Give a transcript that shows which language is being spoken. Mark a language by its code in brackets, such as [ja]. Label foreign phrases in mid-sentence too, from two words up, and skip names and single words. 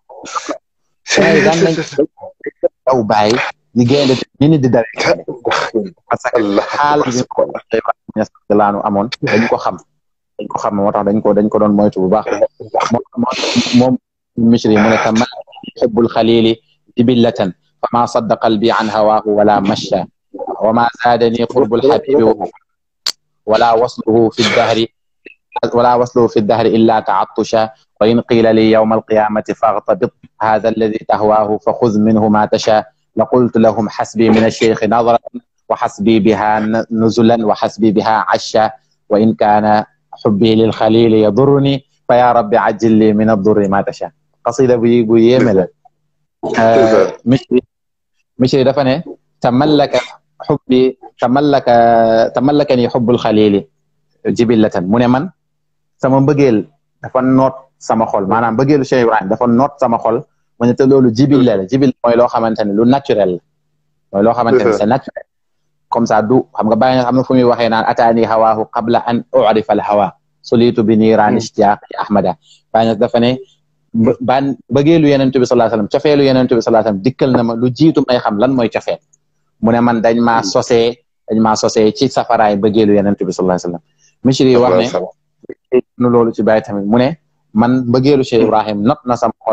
[wo] daan nañ daw Baay ñu génne ni di dare [fr] parce que [wo] xaal bi ko laanu amoon dañ ko xam moo tax dañ ko doon moytu bu baax moom Misri mu ne [ar] تم يحب الخليل جبلة فما صد قلبي عن هواه ولا مشى وما زادني قرب الحبيب ولا وصله في الدهر إلا تعاسة وإن قيل لي يوم القيامة فاغتبط هذا الذي تهواه فخذ منه ما تشاء لقلت لهم حسبي من الشيخ نظرة وحسبي بها نزلا وحسبي بها عشا وإن كان حبي للخليل يضرني فيا رب عجل لي من الضر ما تشاء [wo] qasida bu yéeme la Misri dafa ne [ar] تملكني حب الخليل جبلة [wo] mu ne man sama mbëggeel dafa noot sama xol maanaam mbëggeelu Cheikh Ibrahim dafa noot sama xol mu ne te loolu jibil la mooy loo xamante ne lu naturel la mooy loo xamante ne [fr] c'est naturel comme ça [wo] du xam nga bàyyi na xam na fu muy waxee naan [ar] أتاني هواه قبل أن أعرف الهوى صليت بنيران اشتياقي أحمدا [wo] bàyyi na dafa ne bëggeelu Yonent bi [ar] صلى الله عليه وسلم [wo] cofeelu Yonent bi [ar] صلى الله عليه وسلم [wo] dikkal na ma lu jiitu may xam lan mooy cofeel mu ne man dañ maa sosee ci safaraay bëggeelu Yonent bi [ar] صلى الله عليه وسلم [wo] Misri wax ne loolu ci bàyyi tamit mu ne man bëggeelu Cheikh Ibrahim not na sama xol